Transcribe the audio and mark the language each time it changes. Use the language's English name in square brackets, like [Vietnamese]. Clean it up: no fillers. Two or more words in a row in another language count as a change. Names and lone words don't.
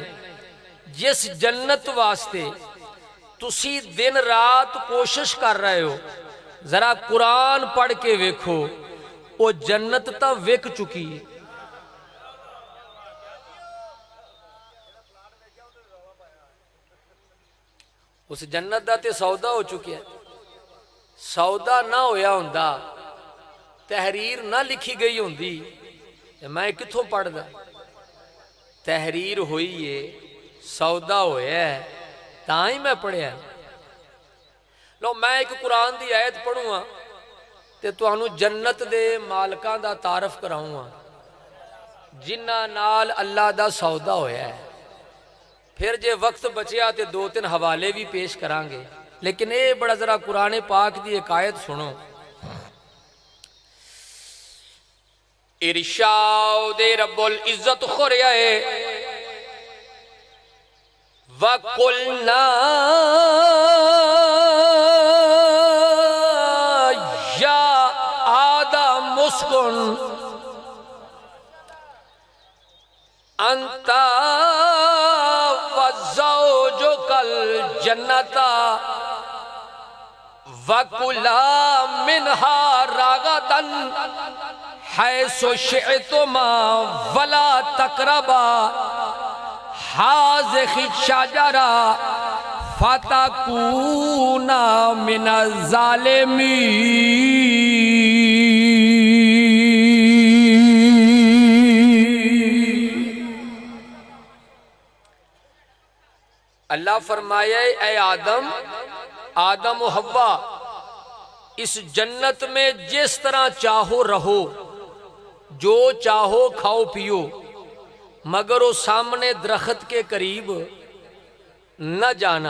[Punjabi] جس جنت واسطے تسی دن رات کوشش کر رہے ہو، ذرا قرآن پڑھ کے ویکھو، وہ جنت تا وک چکی ہے۔ اس جنت دا تے سودا ہو چکیا ہے۔ سودا نہ ہویا ہوندا، تحریر نہ لکھی گئی ہوندی، میں کتھوں پڑھ دا؟ تحریر ہوئی ہے، سودا ہویا ہے، تاں ہی میں پڑھیا۔ لو میں ایک قرآن دی آیت پڑھوں گا تے تانوں جنت دے مالکاں دا تعارف کراؤں گا جنہاں نال اللہ دا سودا ہویا ہے۔ پھر جے وقت بچیا تے 2-3 حوالے بھی پیش کرانگے، لیکن اے بڑا ذرا قرآن پاک دی ایک آیت سنو۔ ارشاد [Arabic] رب العزت [Punjabi] خوریا ہے وَقُلْنَا [Arabic] یا آدم اسکن انت وزوجک الجنت وَكُلَا مِنْهَا رَغَدًا حَيْثُ شِئْتُمَا وَلَا تَقْرَبَا هَٰذِهِ الشَّجَرَةَ فَتَكُونَا مِنَ الظَّالِمِينَ۔ [Urdu] اللہ فرمایا اے آدم، آدم و حوا، اس جنت میں جس طرح چاہو رہو، جو چاہو کھاؤ پیو، مگر وہ سامنے درخت کے قریب نہ جانا۔